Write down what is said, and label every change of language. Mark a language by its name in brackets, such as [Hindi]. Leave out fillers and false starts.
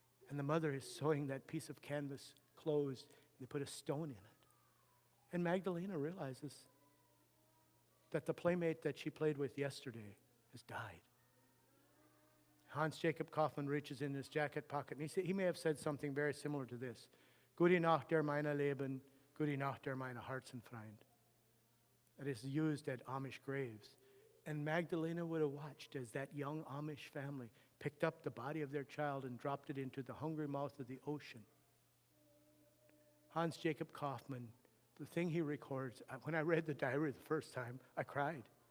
[English] And the mother is sewing that piece of canvas closed. And they put a stone in it. And Magdalena realizes that the playmate that she played with yesterday has died. Hans Jacob Kaufmann reaches in his jacket pocket, and he may have said something very similar to this. [German] Gute Nacht, der meine Leben, gute Nacht, der meine Herzenfreund. [English] That is used at Amish graves. And Magdalena would have watched as that young Amish family picked up the body of their child and dropped it into the hungry mouth of the ocean. Hans Jacob Kaufmann, the thing he records, when I read the diary the first time, I cried.